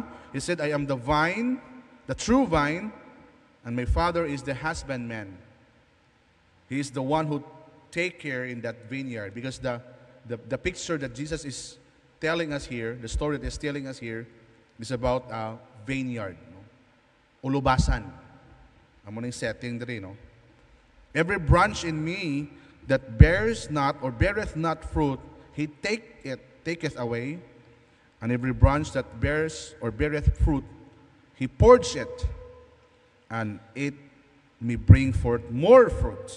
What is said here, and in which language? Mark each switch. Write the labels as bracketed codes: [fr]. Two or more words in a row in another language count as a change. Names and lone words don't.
[en] He said, I am the vine, the true vine, and my Father is the husbandman. He is the one who take care in that vineyard. Because the picture that Jesus is telling us here, the story that He's telling us here, is about a vineyard. [war] No? Ulubasan. Amo ning setting diri, no? [en] Every branch in me that bears not or beareth not fruit, He taketh away. And every branch that bears or beareth fruit, He purges it, and it may bring forth more fruit.